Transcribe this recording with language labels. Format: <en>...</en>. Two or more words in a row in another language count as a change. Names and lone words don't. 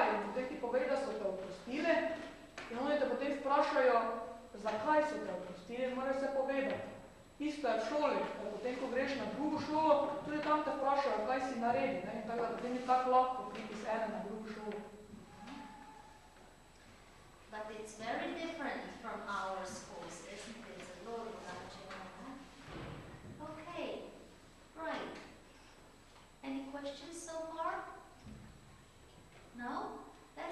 <sl>In potem ti povej, da so te odpustili in oni te potem vprašajo, zakaj so te odpustili in morajo se povedati. Isto je v šoli, da potem, ko greš na drugo šolo, tudi tam te vprašajo, kaj si naredi, ne? In tako da potem je tako lahko priti z ene na drugo šolo.</sl> <en>But it's very different from our schools, isn't it? It's a lot of that. Okay, right. Any questions so far? No? Let's</en>